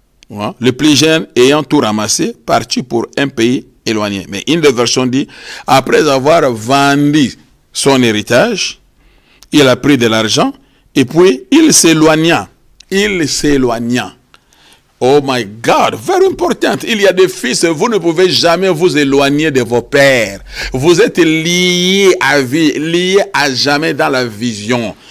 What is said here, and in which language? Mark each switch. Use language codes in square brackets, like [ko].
[fr] Le plus jeune ayant tout ramassé, parti pour un pays éloigné. Mais une des versions dit, après avoir vendu son héritage, il a pris de l'argent et puis il s'éloigna. Il s'éloigna. [en] Oh my God, very important. [fr] Il y a des fils, vous ne pouvez jamais vous éloigner de vos pères. Vous êtes liés à vie, liés à jamais dans la vision.